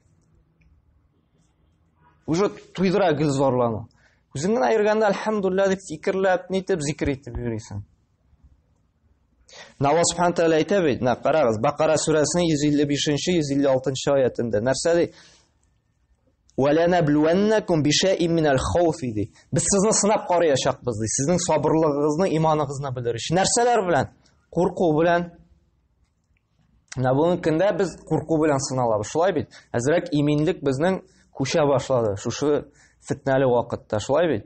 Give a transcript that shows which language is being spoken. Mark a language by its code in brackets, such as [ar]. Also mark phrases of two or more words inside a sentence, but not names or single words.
[tt] Уже туйдыра гел зарлану. Үзең генә йөргәндә әлхәмдүлилләh дип фикерләп, нитеп зикр итеп йөрисең. Аллаһ Субханаһу Тәгалә әйтә бит, карагыз, Бакара сүрәсенең 155-156 аятында. Нәрсә ди? [ar] وَلَنَبْلُوَنَّكُمْ بِشَيْءٍ مِنَ الْخَوْفِ ди. [tt] Без сезне сынап карыячакбыз ди. Сезнең сабырлыгыгызны, иманыгызны белер өчен. Нәрсәләр белән? Курку белән. Менә бу көндә без курку белән сыналабыз. Шулай бит. Әзрәк иминлек безнең күчә башлады. Шушы фитнәле вакытта, шулай бит.